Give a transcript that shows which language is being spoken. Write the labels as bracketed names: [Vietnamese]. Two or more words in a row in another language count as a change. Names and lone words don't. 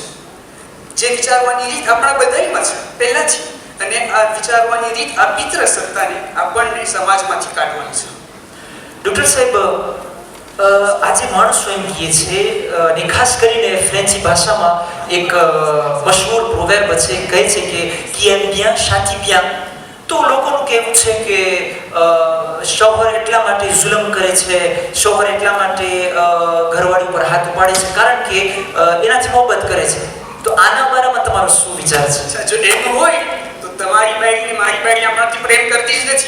[Gujarati] જે વિચારવાની રીત આપણા બધામાં છે પહેલાથી, અને આ વિચારવાની રીત આ પિતૃ સત્તાને આપણને સમાજમાંથી કાઢવાની છે. ડૉક્ટર સાહેબ, આજે માણસો એમ કહે છે, અને ખાસ કરીને ફ્રેન્ચી ભાષામાં એક મશહૂર પ્રોવેર્બ છે, કહે છે કે [French] qui aime bien châtie bien. [Gujarati] તો લોકોનું કહેવું છે કે શોહર એટલા માટે જુલમ કરે છે, શોહર એટલા માટે ઘરવાળી ઉપર હાથ ઉપાડે છે કારણ કે એનાથી મોહબ્બત કરે છે. તો આના બારામાં તમારો શું વિચાર છે? જો એમ હોય તો તમારી બાઈકને મારી બાઈક આપણાથી પ્રેમ કરતી જ નથી.